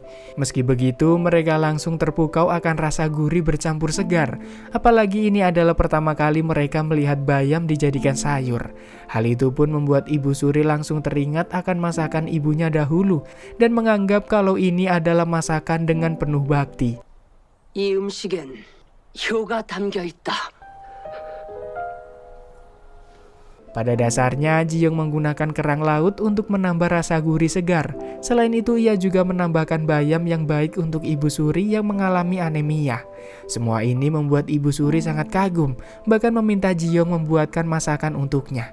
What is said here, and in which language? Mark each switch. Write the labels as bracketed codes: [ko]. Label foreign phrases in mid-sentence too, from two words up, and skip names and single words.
[id] Meski begitu, mereka langsung terpukau akan rasa gurih bercampur segar. Apalagi ini adalah pertama kali mereka melihat bayam dijadikan sayur. Hal itu pun membuat Ibu Suri langsung teringat akan masakan ibunya dahulu dan menganggap kalau ini adalah masakan dengan penuh bakti. [ko] 이 음식엔 효가 담겨 있다. [id] Pada dasarnya, Ji-young menggunakan kerang laut untuk menambah rasa gurih segar. Selain itu, ia juga menambahkan bayam yang baik untuk Ibu Suri yang mengalami anemia. Semua ini membuat Ibu Suri sangat kagum, bahkan meminta Ji-young membuatkan masakan untuknya.